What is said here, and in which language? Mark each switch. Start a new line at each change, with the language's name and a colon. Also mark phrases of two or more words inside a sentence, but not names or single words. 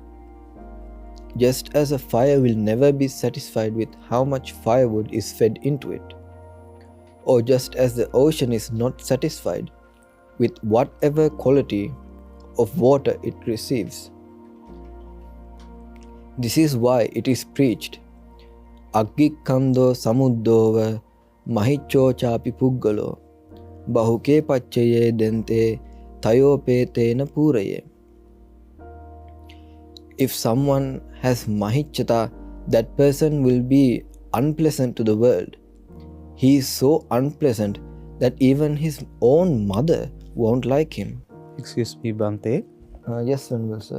English: Just as a fire will never be satisfied with how much firewood is fed into it, or just as the ocean is not satisfied with whatever quality of water it receives. This is why it is preached,
Pali: අග්ගික්ඛන්தோ සමුද්දෝව මහිච්ඡෝචාපි පුග්ගලෝ බහුකේ පච්චයේ දෙන්තේ තයෝපේතේන පූරයේ.
English: If someone has mahichata, that person will be unpleasant to the world. He is so unpleasant that even his own mother won't like him. Excuse me, Bante. Yes, Venerable sir.